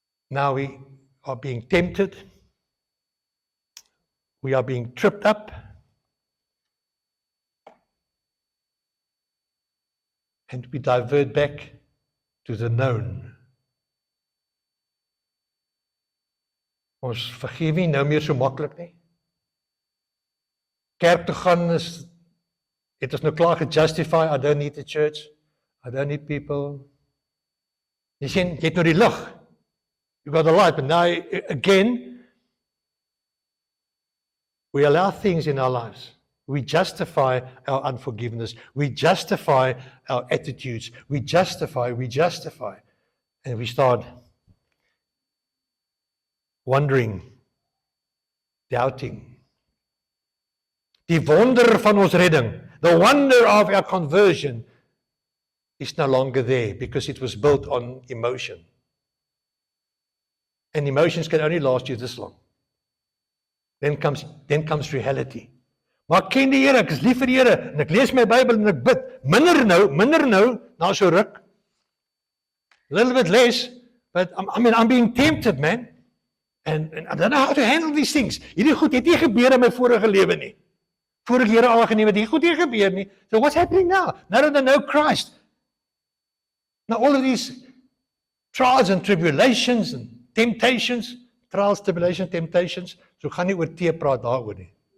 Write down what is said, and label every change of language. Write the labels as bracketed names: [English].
[English] Now we are being tempted. We are being tripped up. And we divert back to the known. [Afrikaans] Ons vergeef nie nou meer so maklik nie. Kerk toe gaan het ons nou klaar gejustify, [English] I don't need the church, I don't need people. [Afrikaans] Jy sien, jy het nou die lig. [English] You got the light, but now again, we allow things in our lives. We justify our unforgiveness. We justify our attitudes. We justify. And we start wondering, doubting. [Afrikaans] Die wonder van ons redding, [English] the wonder of our conversion is no longer there because it was built on emotion. And emotions can only last you this long. Then comes reality. [Afrikaans] Maar ek ken die Here, ek is lief vir die Here en ek lees my Bybel en ek bid. Minder nou, na so ruk. [English] A little bit less, but I'm being tempted, man. And I don't know how to handle these things. [Afrikaans] Hierdie goed het nie gebeur in my vorige lewe nie. Voor ek Here aangeneem het, hierdie goed nie gebeur nie. [English] So what's happening now? Now that I know Christ. Now all of these trials and tribulations and temptations, trials, tribulations, temptations, [Afrikaans] so gaan nie oor tee praat daaroor nie.